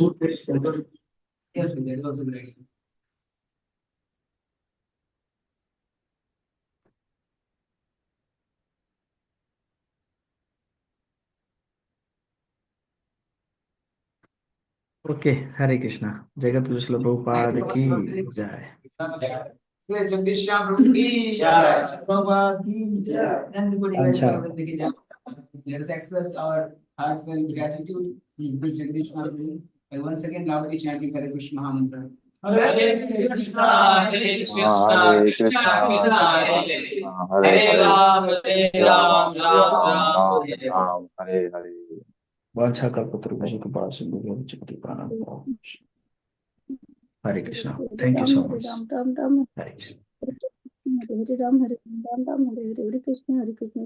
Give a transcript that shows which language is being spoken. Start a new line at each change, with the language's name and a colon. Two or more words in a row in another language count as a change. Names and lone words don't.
English: Yes, that is also great. ओके, हरे कृष्णा.
Hindi: जगत विश्व प्रभुपाद की जय. जगदीश श्याम प्रभु की जय, प्रभुपाद की जय, नंदपुरी अच्छा. वैष्णव की जय.
English: Let us express our heartfelt gratitude to His Jagdish Prabhu by once again loudly chanting Hare Krishna Mahamantra. Hare Krishna, Hare Krishna, Hare Krishna Krishna, Krishna, Hare Hare Krishna, Hare, Hare Hare Ram, Hare Ram, Ram, Ram Ram, Ram, Ram, Hare Ram, Hare Hare.
Sanskrit: वांछा कल्पतरुभ्यश्च कृपा सिंधु चित्ति प्राणं.
English: हरे कृष्णा. Thank you so much. राम राम राम हरे कृष्णा. हरे राम हरे राम राम हरे हरे कृष्ण हरे कृष्ण